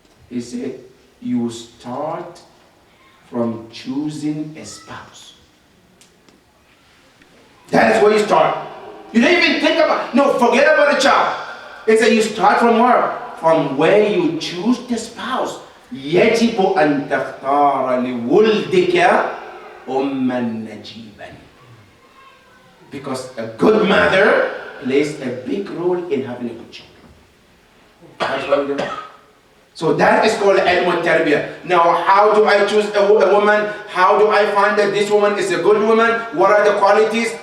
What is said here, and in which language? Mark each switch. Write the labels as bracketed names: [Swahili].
[English] He said, you start from choosing a spouse. That is where you start. You don't even think about, no, forget about the child. It's that you start from where? From where you choose the spouse. [Arabic] يجب أن تختار لولدك أما نجيبا. [English] Because a good mother plays a big role in having a good child. That's what we do. So that is called ilm tarbiyah. Now, how do I choose a woman? How do I find that this woman is a good woman? What are the qualities?